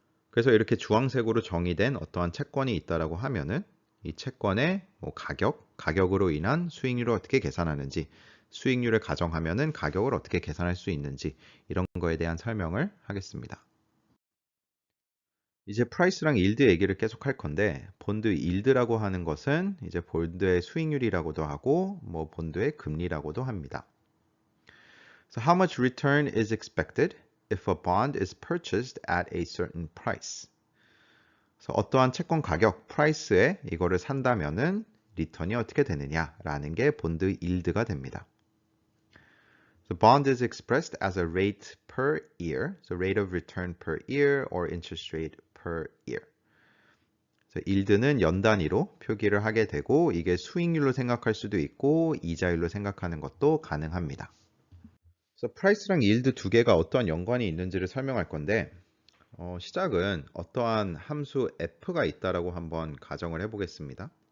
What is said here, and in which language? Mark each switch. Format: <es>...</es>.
<ko>그래서 이렇게 주황색으로 정의된 어떠한 채권이 있다라고 하면은 이 채권의 뭐 가격으로 인한 수익률을 어떻게 계산하는지, 수익률을 가정하면은 가격을 어떻게 계산할 수 있는지 이런 거에 대한 설명을 하겠습니다. 이제 프라이스랑 일드 얘기를 계속 할 건데 본드 일드라고 하는 것은 이제 본드의 수익률이라고도 하고 뭐 본드의 금리라고도 합니다.</ko> <en>So how much return is expected if a bond is purchased at a certain price?</en> <ko>그래서 어떠한 채권 가격, 프라이스에 이거를 산다면은 리턴이 어떻게 되느냐라는 게 본드 일드가 됩니다.</ko> <en>The bond is expressed as a rate per year, so rate of return per year or interest rate per year.</en> <ko>일드는 연 단위로 표기를 하게 되고 이게 수익률로 생각할 수도 있고 이자율로 생각하는 것도 가능합니다. 그래서 프라이스랑 일드 두 개가 어떠한 연관이 있는지를 설명할 건데 시작은 어떠한 함수 f가 있다라고 한번 가정을 해보겠습니다.</ko>